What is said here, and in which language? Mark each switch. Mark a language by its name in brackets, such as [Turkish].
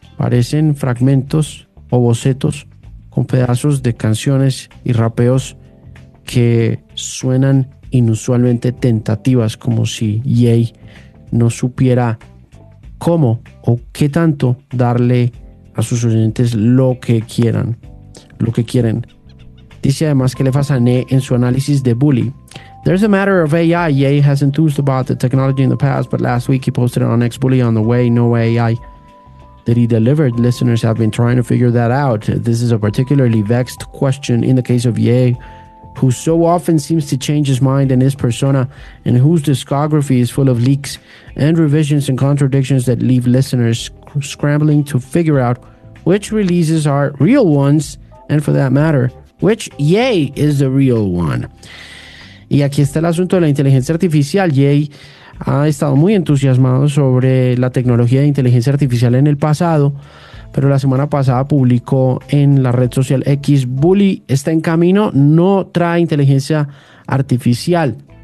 [Spanish] parecen fragmentos o bocetos con pedazos de canciones y rapeos que suenan inusualmente tentativas, como si Ye no supiera cómo o qué tanto darle a sus oyentes lo que quieran, lo que quieren. Dice además que Lefa Sané en su análisis de Bully: [English] "There's a matter of AI. Ye has enthused about the technology in the past, but last week he posted on X Bully on the way, no AI that he delivered. Listeners have been trying to figure that out. This is a particularly vexed question in the case of Ye, who so often seems to change his mind and his persona, and whose discography is full of leaks and revisions and contradictions that leave listeners scrambling to figure out which releases are real ones, and for that matter, which Ye is the real one." [Spanish] Y aquí está el asunto de la inteligencia artificial. Ye ha estado muy entusiasmado sobre la tecnología de inteligencia artificial en el pasado, pero la semana pasada publicó en la red social X: "Bully está en camino, no trae inteligencia artificial.